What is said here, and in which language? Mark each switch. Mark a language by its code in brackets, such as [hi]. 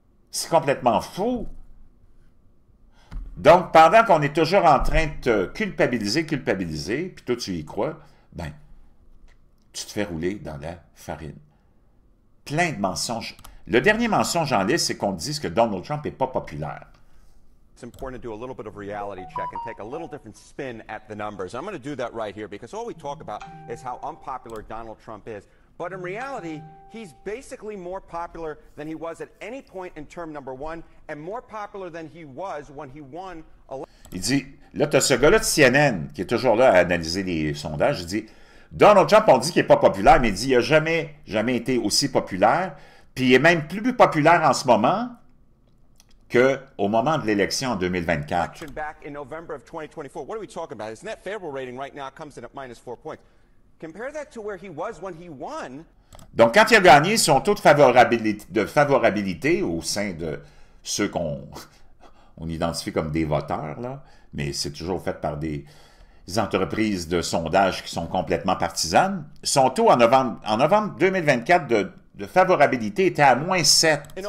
[fr] C'est complètement faux. » Donc, pendant qu'on est toujours en train de te culpabiliser, puis toi tu y crois, ben, tu te fais rouler dans la farine. Plein de mensonges. Le dernier mensonge en liste, c'est qu'on te dise que Donald Trump n'est pas populaire. [en] It's important to do a little bit of reality check and take a little different spin at the numbers. I'm going to do that right here because all we talk about is how unpopular Donald Trump is. But in reality, he's basically more popular than he was at any point in term number one and more popular than he was when he won. [fr] Il dit, là, tu as ce gars-là de CNN qui est toujours là à analyser les sondages. Il dit, Donald Trump, on dit qu'il n'est pas populaire, mais il dit, il n'a jamais été aussi populaire. Puis il est même plus populaire en ce moment qu'au moment de l'élection en 2024. [en] Back in November of 2024. What are we talking about? His net favorable rating right now comes in at -4 points. Compare that to where he was when he won. [fr] Donc, quand il a gagné, son taux de favorabilité au sein de ceux qu'on identifie comme des voteurs, là, mais c'est toujours fait par des entreprises de sondage qui sont complètement partisanes, son taux en novembre 2024 de favorabilité était à -7.